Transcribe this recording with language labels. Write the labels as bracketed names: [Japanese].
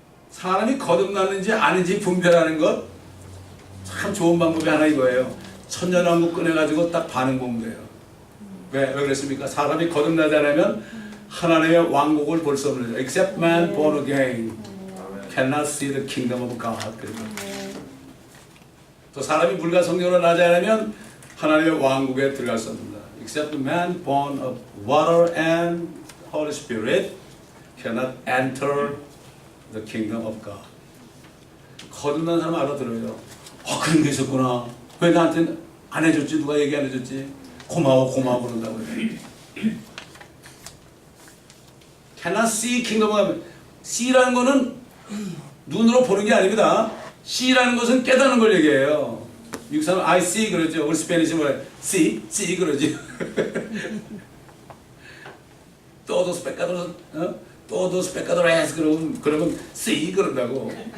[Korean] 사람이 거듭났는지 아닌지 분별하는 것 참 좋은 방법이 하나 이거예요. 천년왕국 꺼내가지고 딱 반응 보면 돼요. 왜 그랬습니까? 사람이 거듭나지 않으면 하나님의 왕국을 볼 수 없는 거죠. [English] Except man born again cannot see the kingdom of God. [Korean] 또 사람이 물과 성령으로 나지 않으면 하나님의 왕국에 들어갈 수 없습니다. [English] Except man born of water and Holy Spirit cannot enter the kingdom of God. [Korean] 거듭난 사람 알아들어요. 그런 게 있었구나. 왜 나한테 안 해줬지? 누가 얘기 안 해줬지? 고마워 그런다고요. [English] Cannot see kingdom of God. [Korean] C라는 거는 눈으로 보는 게 아닙니다. C라는 것은 깨닫는 걸 얘기해요. 미국 사람 [English] I see [Korean] 그러죠. 우리 스페니시 뭐래? see 그러지. [Spanish] todos pecados, todos pecadores [Korean] 그러면 [Spanish] see [Korean] 그런다고.